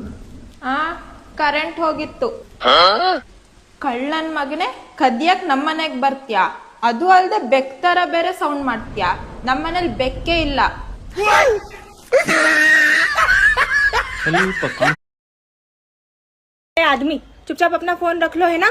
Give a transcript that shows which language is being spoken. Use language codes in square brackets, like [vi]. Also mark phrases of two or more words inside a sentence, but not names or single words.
[kn] ಕರೆಂಟ್ ಹೋಗಿತ್ತು. ಕಳ್ಳನ್ ಮಗನೆ ಕದಿಯಕ್ ನಮ್ಮನೆಗ್ ಬರ್ತ್ಯಾ? ಅದು ಅಲ್ದೆ ಬೆಕ್ ತರ ಬೇರೆ ಸೌಂಡ್ ಮಾಡ್ತ್ಯಾ? ನಮ್ಮನೇಲಿ ಬೆಕ್ಕೇ ಇಲ್ಲ. [hi] आदमी चुपचाप अपना फोन रख लो, है ना?